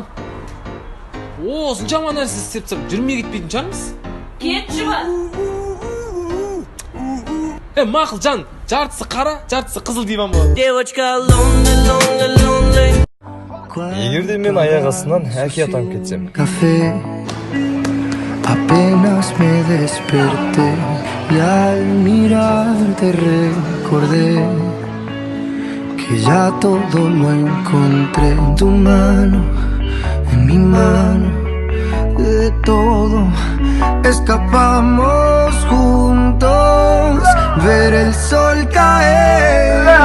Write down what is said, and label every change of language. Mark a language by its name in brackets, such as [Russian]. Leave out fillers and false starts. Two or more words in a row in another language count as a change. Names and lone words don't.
[Kazakh] Осыншама нәрсе істеп тұрсам, жүрмей кетпейтін шығармыз? Кетші ба? Мақұл, жан, жартысы қара, жартысы қызыл диван болады. Егерде мен аяқ астынан әке атанып кетсем. [Spanish] Café, apenas me desperté y al mirarte recordé que ya todo lo encontré en tu mano, en mi mano, de todo escapamos juntos, ver el sol caer.